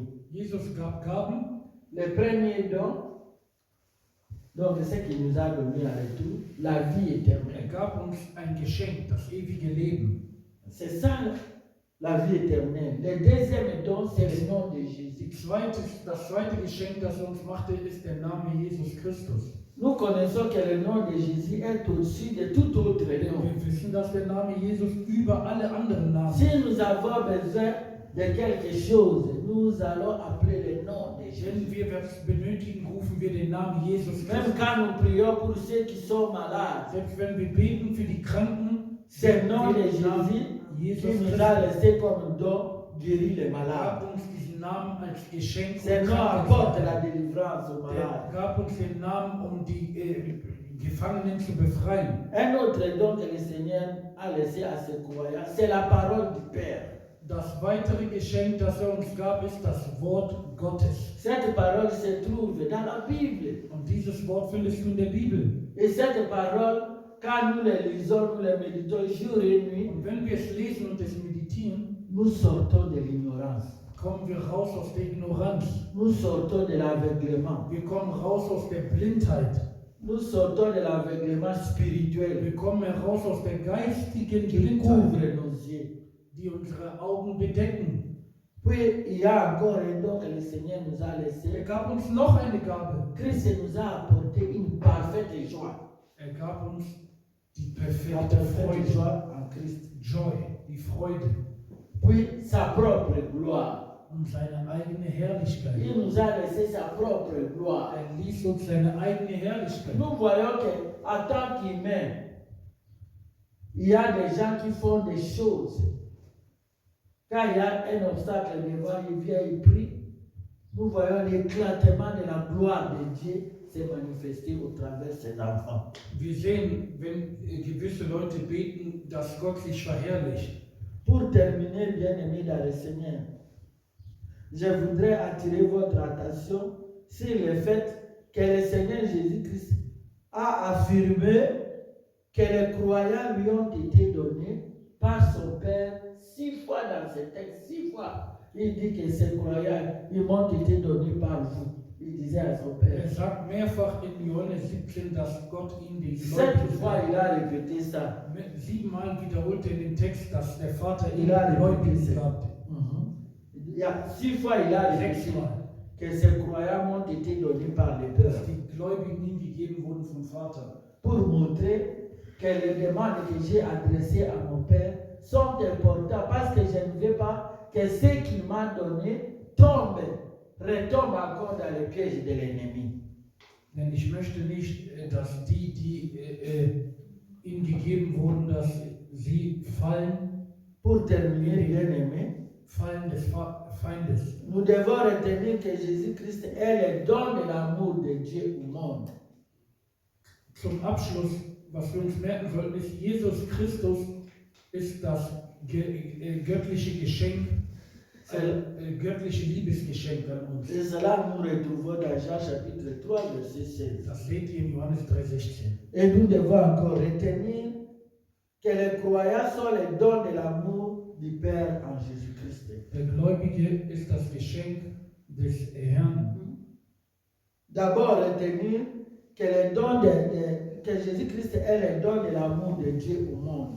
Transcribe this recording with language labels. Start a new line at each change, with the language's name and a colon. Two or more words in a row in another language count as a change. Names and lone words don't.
German: Jesus gab Gaben.
French: Le premier don, donc c'est ce qu'il nous a donné en retour, la vie éternelle.
German: Gab uns ein Geschenk, das ewige Leben.
French: C'est ça la vie éternelle. Le deuxième don, c'est le nom de Jésus.
German: Die Das zweite Geschenk, das er uns machte, ist der Name Jesus Christus.
French: Nous connaissons que le nom de Jésus est au-dessus de tout autre
German: Denn
French: nom.
German: wir wissen, dass der Name Jesus über alle anderen Namen
French: Si nous avons besoin de quelque chose, nous allons appeler le nom de
German: Wenn
French: Jésus.
German: wir was benötigen, rufen wir den Namen Jesus
French: Même
German: Christus.
French: quand nous prions pour ceux qui sont malades,
German: Selbst wenn wir beten für die Kranken,
French: c'est le nom de
German: wir den Namen
French: Jésus
German: Jesus
French: qui nous
German: Christus.
French: a laissé comme don guérir les
German: Er
French: malades.
German: gab uns diesen Namen als Geschenk.
French: Ce nom
German: Kranke
French: apporte
German: zu
French: la
German: heilen.
French: délivrance aux
German: Er
French: malades.
German: gab uns den Namen, um die Gefangenen zu befreien.
French: Un autre don que le Seigneur a laissé à ses croyants, c'est la parole du Père.
German: Das weitere Geschenk, das er uns gab, ist das Wort Gottes.
French: Cette parole se trouve dans la Bible.
German: Und dieses Wort findest du in der Bibel.
French: Et cette parole, quand nous les lisons, nous les méditons jour et nuit,
German: Und wenn wir es lesen und es meditieren,
French: nous sortons de l'ignorance.
German: kommen wir raus aus der Ignoranz.
French: Nous sortons de l'aveuglement.
German: Wir kommen raus aus der Blindheit.
French: Nous sortons de l'aveuglement spirituel
German: Wir kommen heraus aus der geistigen
French: qui couvre
German: Blindheit,
French: nos yeux.
German: die unsere Augen bedecken.
French: Puis il y a encore un don que le Seigneur nous a
German: Er
French: laissé.
German: gab uns noch eine Gabe.
French: Christ nous a apporté une parfaite joie.
German: Er gab uns die
French: La
German: perfekte
French: parfaite
German: Freude.
French: joie en Christ.
German: Joy, die Freude
French: Puis sa propre gloire.
German: und seine eigene Herrlichkeit.
French: Il nous a laissé sa propre gloire.
German: Er ließ uns seine eigene Herrlichkeit.
French: Nous voyons qu'en tant qu'humain, il y a des gens qui font des choses. Quand il y a un obstacle devant, il vient, il prie. Nous voyons l'éclatement de la gloire de Dieu se manifester au travers de ses enfants. Wir sehen, wenn gewisse Leute beten, dass Gott sich verherrlicht. Pour terminer, bien-aimés dans le Seigneur, je voudrais attirer votre attention sur le fait que le Seigneur Jésus-Christ a affirmé que les croyants lui ont été donnés par son Père 6 fois dans ce texte, 6 fois. Il dit que ces croyants, ils m'ont été donnés par vous. Il disait à son Père.
German: Er sagt mehrfach in Johannes 17, dass Gott ihn den
French: 7 fois,
German: Gläubigen,
French: il a répété ça.
German: 7-mal wiederholt er in dem Text, dass der Vater ihm
French: Il a
German: den
French: répété
German: Gläubigen
French: ça.
German: gab.
French: Il y a 6 fois, il a répété
German: 6-mal.
French: que ces croyants m'ont été donnés par le Père.
German: Dass die Gläubigen ihm gegeben wurden vom Vater.
French: Pour montrer que les demandes que j'ai adressées à mon Père sont importantes parce que je ne veux pas que ce qu'il m'a donné retombe encore dans le piège de l'ennemi.
German: Denn ich möchte nicht, dass die ihm gegeben wurden, dass sie fallen,
French: Pour terminer, bien-aimé,
German: Fallen des Feindes.
French: nous devons retenir que Jésus-Christ est le don de l'amour de Dieu au monde.
German: Zum Abschluss, was wir uns merken sollten, ist, Jesus Christus ist das göttliche Geschenk, göttliche Liebesgeschenk an uns.
French: Et cela nous retrouvons dans Jean chapitre 3, verset 16.
German: Das seht ihr in Johannes 3,16.
French: Et nous devons encore retenir que les croyants sont les dons de l'amour du Père en Jésus-Christ.
German: Der Gläubige ist das Geschenk des Herrn.
French: D'abord, retenir que, que Jésus-Christ est le don de l'amour de Dieu au monde.